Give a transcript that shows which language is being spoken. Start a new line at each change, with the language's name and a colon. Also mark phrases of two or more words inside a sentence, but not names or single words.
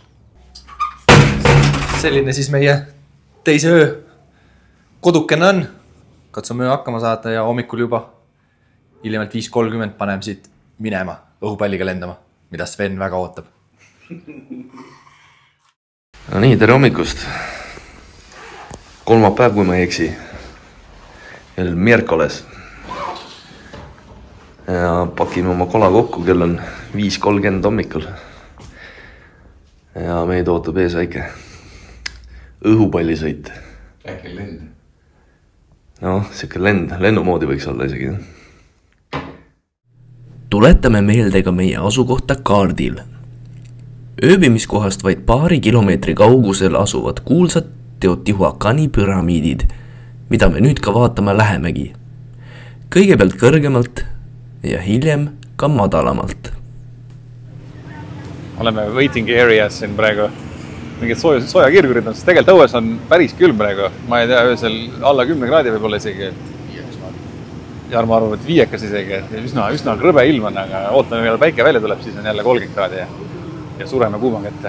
Estonian: Selline siis meie teise öö kodukene on. Katsume öö hakkama saada ja hommikul juba hiljemalt 5:30 paneme siit minema õhupalliga lendama, mida Sven väga ootab. No nii, tere hommikust. Kolmapäev, kui ma ei eksi.
Spanish: El miércoles.
Estonian: Ja pakime oma kola kokku, kell on 5:30 hommikul. Ja meid ootab ees väike õhupallisõit. Äkki lend. No, siuke lennu moodi võiks olla isegi. Tuletame meelde ka meie asukohta kaardil. Ööbimiskohast vaid paari kilomeetri kaugusel asuvad kuulsad Teotihuacani püramiidid, mida me nüüd ka vaatama lähemegi. Kõigepealt kõrgemalt ja hiljem ka madalamalt. Oleme
English: waiting areas
Estonian: siin praegu. mingid sojakirgurid on, sest tegelikult õues on päris külm praegu. Ma ei tea, öösel alla 10 kraadi võib olla isegi. Jarmo arvab, et 5 isegi. Üsna krõbe ilm on, aga ootame veel päike välja tuleb, siis on jälle 30 kraadi ja sureme kuuma kätte.